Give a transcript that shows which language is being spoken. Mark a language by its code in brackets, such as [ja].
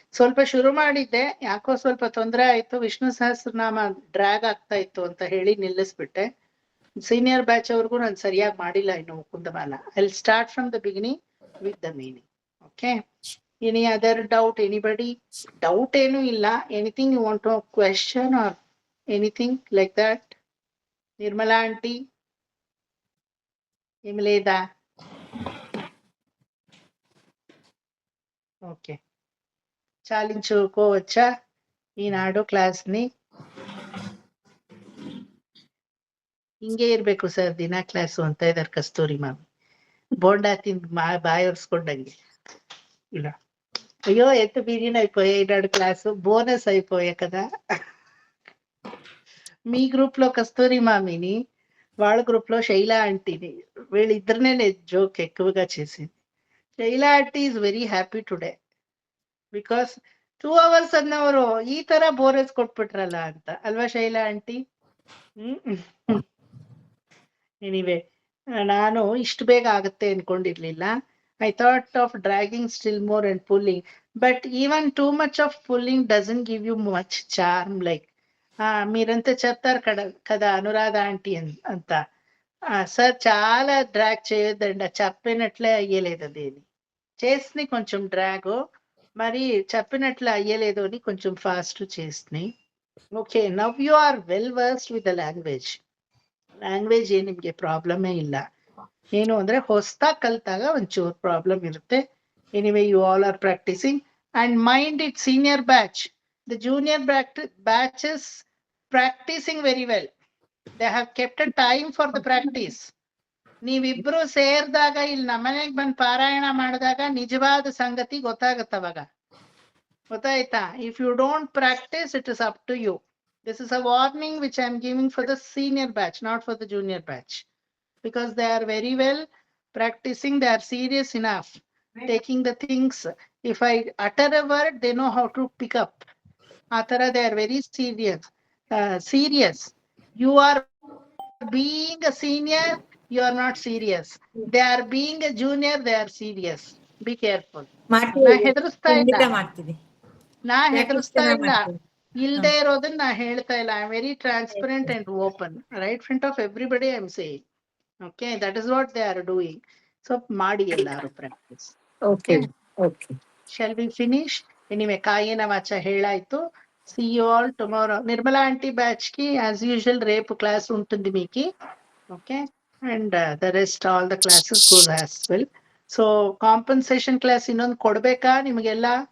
[kn] ಸ್ವಲ್ಪ ಶುರು ಮಾಡಿದ್ದೆ, ಯಾಕೋ ಸ್ವಲ್ಪ ತೊಂದರೆ ಆಯ್ತು, ವಿಷ್ಣು ಸಹಸ್ರನಾಮ ಡ್ರ್ಯಾಗ್ ಆಗ್ತಾ ಇತ್ತು ಅಂತ ಹೇಳಿ ನಿಲ್ಲಿಸ್ಬಿಟ್ಟೆ. ಸೀನಿಯರ್ ಬ್ಯಾಚ್ ಅವ್ರಿಗೂ ನಾನು ಸರಿಯಾಗಿ ಮಾಡಿಲ್ಲ ಇನ್ನು ಮುಕುಂದಮಾಲಾ. [en] I will start from the beginning with the meaning. Okay, any other doubt? Anybody doubt [kn] ಏನು ಇಲ್ಲ? [en] Anything you want to question or anything like that? Nirmala aunty, Imleda. [te] Okay, చాలించుకోవచ్చా Eenadu class ని? [kn] ಹಿಂಗೆ ಇರ್ಬೇಕು ಸರ್ ದಿನ class ಅಂತ ಇದಾರೆ ಕಸ್ತೂರಿ ma'am. Bonda ತಿಂದ್ ಬಾಯಿ ಒರ್ಸ್ಕೊಂಡಂಗೆ ಇಲ್ಲ. [te] అయ్యో ఎంత బిగిన్ అయిపోయాయి ఈనాడు క్లాసు, బోనస్ అయిపోయాయి కదా. మీ గ్రూప్ లో కస్తూరి మామిని, వాళ్ళ గ్రూప్ లో శైలా ఆంటీని, వీళ్ళిద్దరినే జోక్ ఎక్కువగా చేసింది. [kn] Shaila aunty [en] is very happy today because 2 hours [kn] ಅನ್ನವರು ಈ ತರ ಬೋನಸ್ ಕೊಟ್ಬಿಟ್ರಲ್ಲ ಅಂತ ಅಲ್ವಾ ಶೈಲಾ ಆಂಟಿ? ಎನಿವೆ, ನಾನು ಇಷ್ಟು ಬೇಗ ಆಗುತ್ತೆ ಅನ್ಕೊಂಡಿರ್ಲಿಲ್ಲ. [en] I thought of dragging still more and pulling, but even too much of pulling doesn't give you much charm. [te] Like మీరంతా చెప్తారు కదా అనురాధ ఆంటీ అంత, సార్ చాలా డ్రాగ్ చేయొద్దండి, చెప్పినట్లే అయ్యలేదు, అదేని చేసి కొంచెం డ్రాగ్, మరి చెప్పినట్లు అయ్యలేదు అని కొంచెం ఫాస్ట్ చేసి. [en] okay, now you are well versed with the language [kn] ಏನ್ ನಿಮ್ಗೆ ಪ್ರಾಬ್ಲಮೇ ಇಲ್ಲ. ಏನು ಅಂದ್ರೆ ಹೊಸದಾಗಿ ಕಲ್ತಾಗ ಒಂಚೂರು ಪ್ರಾಬ್ಲಮ್ ಇರುತ್ತೆ. [en] Anyway you all are practicing and mind it senior batch, the junior batch is practicing very well. They have kept a time for the practice. [kn] ನೀವಿಬ್ರು ಸೇರ್ದಾಗ ಇಲ್ಲಿ ನಮ್ಮನೆಗೆ ಬಂದು ಪಾರಾಯಣ ಮಾಡಿದಾಗ ನಿಜವಾದ ಸಂಗತಿ ಗೊತ್ತಾಗತ್ತವಾಗ, ಗೊತ್ತಾಯ್ತಾ? [en] If you don't practice it is up to you. This is a warning which I am giving for the senior batch, not for the junior batch, because they are very well practicing, they are serious enough, taking the things. If I utter a word, they know how to pick up. Atara, they are very serious. serious. You are being a senior, you are not serious. They are being a junior, they are serious. Be careful. [kn] ನಾ ಹೆದರ್ಸ್ತಾ ಇಲ್ಲ, ಖಂಡಿತ ಮಾಡ್ತೀನಿ. ನಾ ಹೆದರ್ಸ್ತಾ ಚೆನ್ನಾಗ್ ಇಲ್ಲ, ಮಾಡ್ತೀನಿ. ಇಲ್ದೇ ಇರೋದನ್ನ ನಾ ಹೇಳ್ತಾ ಇಲ್ಲ. [en] I am very transparent and open, right front of everybody I am saying. Okay, that is what they are doing. So [kn] ಮಾಡಿ ಎಲ್ಲಾರು practice. [en] Okay okay. Shall we finish? [kn] Anyway, ಕಾಯಿನ ವಾಚ ಹೇಳಾಯ್ತು. [en] See you all tomorrow. [te] Nirmala aunty batch కి as usual రేపు class ఉంటుంది మీకు. [en] Okay, and the rest all the classes goes as well. [kn] So compensation class ಇನ್ನೊಂದು ಕೊಡ್ಬೇಕಾ ನಿಮಗೆಲ್ಲ?